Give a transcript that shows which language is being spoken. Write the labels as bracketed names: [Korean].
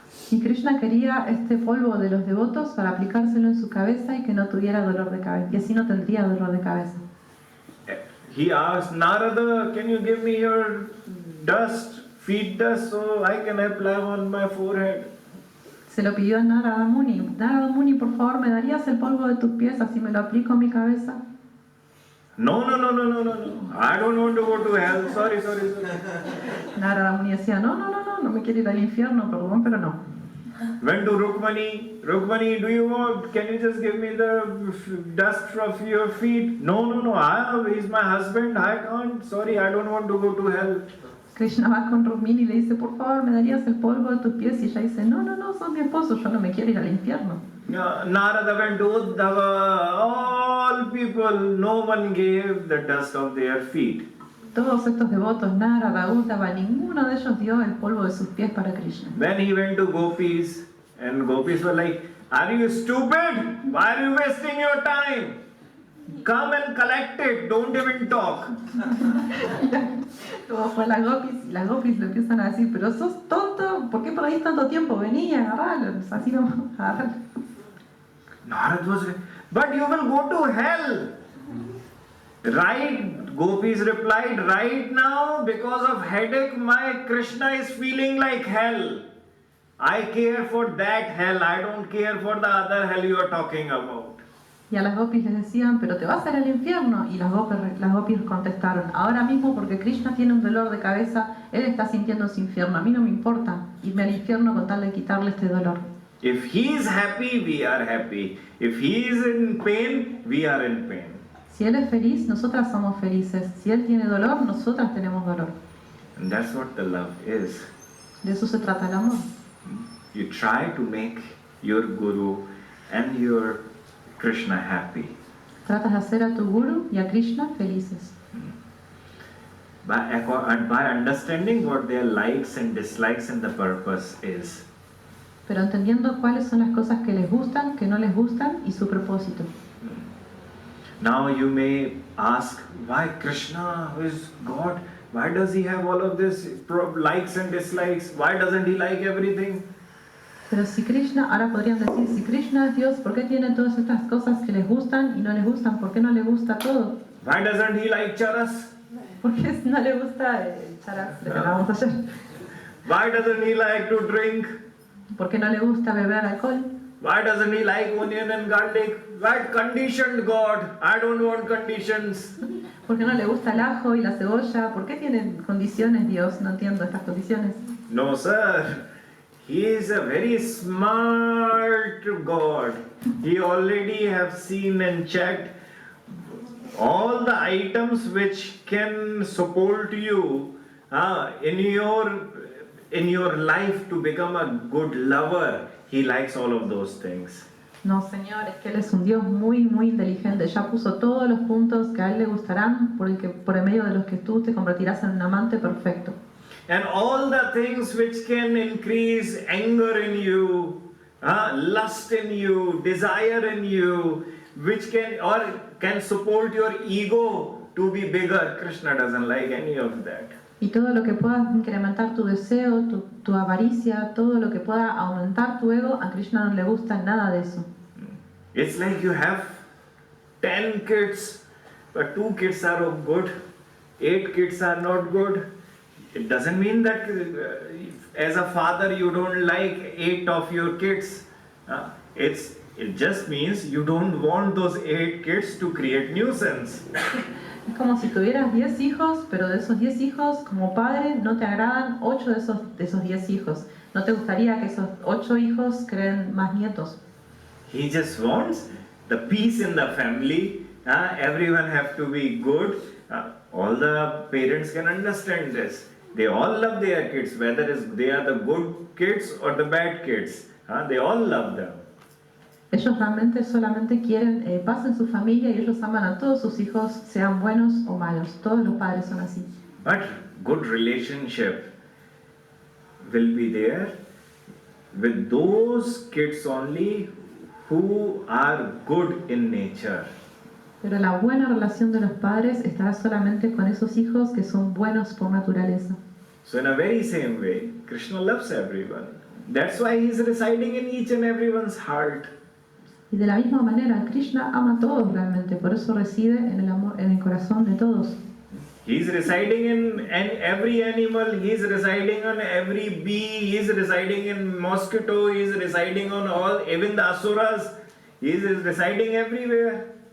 [Spanish] Y Krishna quería este polvo de los devotos para aplicárselo en su cabeza y que no tuviera dolor de cabeza, y así no tendría dolor de cabeza. [English] He asked Narada, can you give me your dust, feet dust, so I can apply on my forehead? [Spanish] Se lo pidió a Narada Muni. Narada Muni, por favor, ¿me darías el polvo de tus pies así me lo aplico en mi cabeza? [English] No. I don't want to go to hell. Sorry. [Spanish] Narada Muni decía, no me quiero ir al infierno, perdón, pero no. [English] Went to Rukmani, can you just give me the dust from your feet? No, he's my husband, I can't, sorry, I don't want to go to hell. [Spanish] Krishna va con Rukmini y le dice, por favor, ¿me darías el polvo de tus pies? Y ella dice, no, sos mi esposo, yo no me quiero ir al infierno. [English] Narada went to Uddhava, all people, no one gave the dust of their feet. [Spanish] Todos estos devotos, Narada, Uddhava, ninguno de ellos dio el polvo de sus pies para Krishna. [English] Then he went to gopis, and gopis were like, are you stupid? Why are you wasting your time? Come and collect it, don't even talk. [Spanish] Luego fue a las gopis, y las gopis le empiezan a decir, pero sos tonto, ¿por qué perdís tanto tiempo? Vení, agarralo, así no, agarralo. [English] Narad was like, but you will go to hell. Right, gopis replied, right now, because of headache, my Krishna is feeling like hell. I care for that hell, I don't care for the other hell you are talking about. [Spanish] Y a las gopis les decían, pero te vas a ir al infierno. Y las gopis contestaron, ahora mismo porque Krishna tiene un dolor de cabeza, él está sintiendo ese infierno. A mí no me importa irme al infierno con tal de quitarle este dolor. [English] If he is happy, we are happy. If he is in pain, we are in pain. [Spanish] Si él es feliz, nosotras somos felices. Si él tiene dolor, nosotras tenemos dolor. [English] And that's what the love is. [Spanish] De eso se trata el amor. [English] You try to make your guru, and your Krishna happy. [Spanish] Tratas de hacer a tu guru y a Krishna felices. [English] By understanding what their likes and dislikes and the purpose is. [Spanish] Pero entendiendo cuáles son las cosas que les gustan, que no les gustan y su propósito. [English] Now you may ask, why Krishna, who is God, why does he have all of this likes and dislikes? Why doesn't he like everything? [Spanish] Pero si Krishna, ahora podrían decir, si Krishna es Dios, ¿por qué tiene todas estas cosas que les gustan y no les gustan? ¿Por qué no le gusta todo? [English] Why doesn't he like charas? [Spanish] ¿Por qué no le gusta el charas de que hablábamos ayer? [English] Why doesn't he like to drink? [Spanish] ¿Por qué no le gusta beber alcohol? [English] Why doesn't he like onion and garlic? Why conditioned God? I don't want conditions. [Spanish] ¿Por qué no le gusta el ajo y la cebolla? ¿Por qué tienen condiciones Dios? No entiendo estas condiciones. [English] No, sir. He is a very smart God. He already have seen and checked all the items which can support you in your life to become a good lover. He likes all of those things. [Spanish] No, Señor, es que Él es un Dios muy, muy inteligente. Ya puso todos los puntos que a Él le gustarán, por el medio de los que tú te convertirás en un amante perfecto. [English] And all the things which can increase anger in you, lust in you, desire in you, which can support your ego to be bigger. Krishna doesn't like any of that. [Spanish] Y todo lo que pueda incrementar tu deseo, tu avaricia, todo lo que pueda aumentar tu ego, a Krishna no le gusta nada de eso. [English] It's like you have 10 kids, but 2 kids are good, 8 kids are not good. It doesn't mean that as a father you don't like 8 of your kids. It just means you don't want those 8 kids to create nuisance. [Spanish] Es como si tuvieras 10 hijos, pero de esos 10 hijos, como padre, no te agradan 8 de esos 10 hijos. No te gustaría que esos 8 hijos creen más nietos. [English] He just wants the peace in the family. Everyone have to be good. All the parents can understand this. They all love their kids, whether they are the good kids or the bad kids. They all love them. [Spanish] Ellos realmente solamente quieren paz en su familia y ellos aman a todos sus hijos, sean buenos o malos. Todos los padres son así. [English] But good relationship will be there with those kids only who are good in nature. [Spanish] Pero la buena relación de los padres estará solamente con esos hijos que son buenos por naturaleza. [English] So in a very same way, Krishna loves everyone. That's why he is residing in each and everyone's heart. [Spanish] Y de la misma manera, Krishna ama a todos realmente, por eso reside en el amor, en el corazón de todos. [English] He is residing in every animal, he is residing on every bee, he is residing in mosquito, he is residing on all, even the asuras, he is residing everywhere.